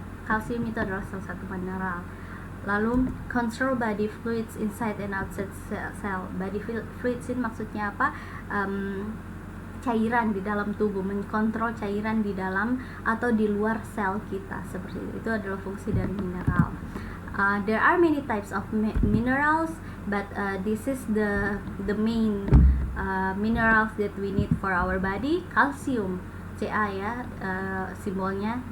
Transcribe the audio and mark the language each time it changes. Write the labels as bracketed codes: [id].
[id] Kalsium itu adalah salah satu mineral. Lalu [en] control body fluids inside and outside cell. [id] Body fluids ini maksudnya apa? Cairan di dalam tubuh, mengontrol cairan di dalam atau di luar sel kita, seperti itu. Itu adalah fungsi dari mineral. [en] There are many types of minerals, but this is the main minerals that we need for our body. [id] Calcium, Ca ya, simbolnya.